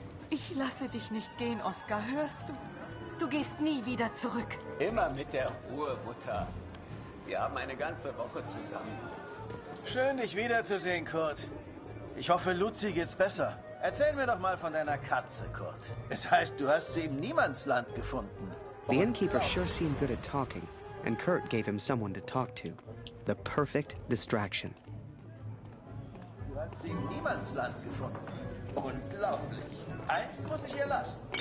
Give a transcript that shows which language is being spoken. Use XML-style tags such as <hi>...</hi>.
<de>Ich lasse dich nicht gehen, Oscar, hörst du? Du gehst nie wieder zurück. Immer mit der Ruhe, Mutter. Wir haben eine ganze Woche zusammen. Schön, dich wiederzusehen, Kurt. Ich hoffe, Luzi geht's besser. Erzähl mir doch mal von deiner Katze, Kurt. Es heißt, du hast sie im Niemandsland gefunden.</de> <en>The innkeeper sure seemed good at talking, and Kurt gave him someone to talk to. The perfect distraction.</en> <de>Du hast sie im Niemandsland gefunden. Unglaublich. Eins muss ich ihr lassen.</de>